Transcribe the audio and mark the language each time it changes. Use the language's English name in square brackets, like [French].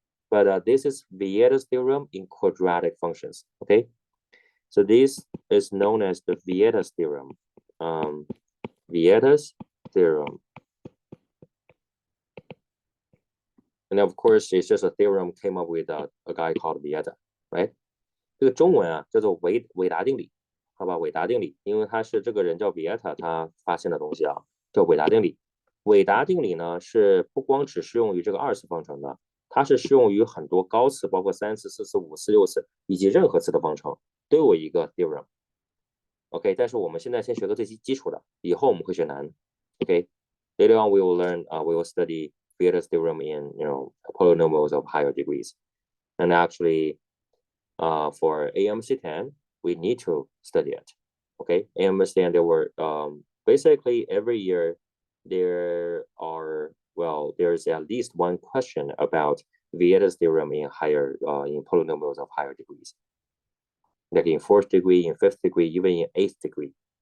[English] But this is Vieta's theorem in quadratic functions, okay? So this is known as the Vieta's theorem. Vieta's theorem. And of course, it's just a theorem came up with a guy called Vieta, right? [Chinese] 这个中文啊叫做韦达定理，好吧？韦达定理，因为他是这个人叫 Vieta，他发现的东西啊，叫韦达定理。韦达定理呢是不光只适用于这个二次方程的，它是适用于很多高次，包括3次、4次、5次、6次以及任何次的方程都有一个 theorem。 OK， 但是我们现在先学个最基础的，以后我们会学难。 [English] OK，later on we will learn, we will study Vieta's theorem in polynomials of higher degrees, and actually, for AMC10 we need to study it. Okay, AMC10 there were basically every year there's at least one question about Vieta's theorem in in polynomials of higher degrees, like in 4th degree, in 5th degree, even in 8th degree.